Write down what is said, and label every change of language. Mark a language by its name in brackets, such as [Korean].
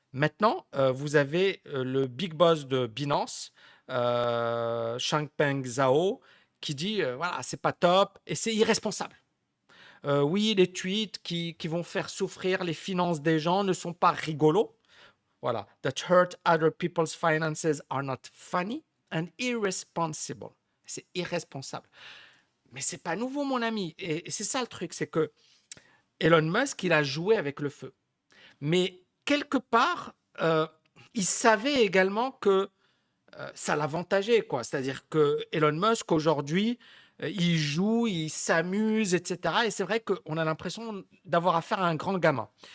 [French] Maintenant, vous avez le big boss de Binance, Changpeng Zhao, qui dit, voilà, c'est pas top, et c'est irresponsable. Oui, les tweets qui vont faire souffrir les finances des gens ne sont pas rigolos. Voilà. [English] That hurt other people's finances are not funny and irresponsible. [French] C'est irresponsable. Mais c'est pas nouveau, mon ami. Et c'est ça le truc, c'est que Elon Musk, il a joué avec le feu. Mais quelque part, il savait également que ça l'avantageait, quoi. C'est-à-dire que Elon Musk, aujourd'hui, il joue, il s'amuse, etc. Et c'est vrai qu'on a l'impression d'avoir affaire à un grand gamin.